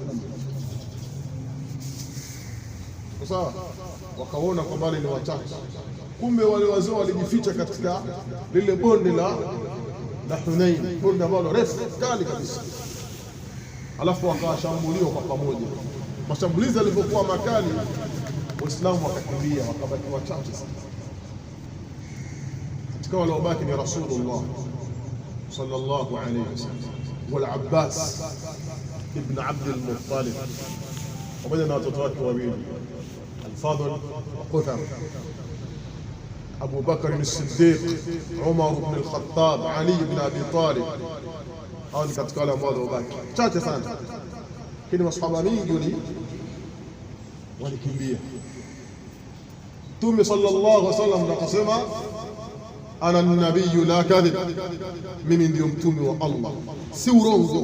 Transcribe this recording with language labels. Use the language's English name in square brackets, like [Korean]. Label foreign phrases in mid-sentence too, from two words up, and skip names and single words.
[Swahili] Sawa, wakaona kwamba ni wachache, kumbe wale wazee walijificha katika lile bonde la Hunain, bonde ambalo refu kali kabisa. Alafu wakashambuliwa kwa pamoja. Mashambulizi yalivyokuwa makali, Waislamu wakakimbia, wakabaki wachache sana. Katika wale wabaki ni Rasulullah [Arabic] صلى الله عليه وسلم [Swahili] wal Abbas ibn Abd al-Muttalib pamoja na watoto wake wawili Al-Fadl wa Qutham, Abu Bakr as-Siddiq, Umar ibn al-Khattab, Ali ibn Abi Talib. Hao ni katika wale ambao wabaki chache sana, lakini masahaba wengi walikimbia. Mtume [Arabic] صلى الله عليه وسلم [Swahili] akasema, [Arabic] أنا النبي لا كذب, [Swahili] mimi ndio mtume wa Allah, si urongo.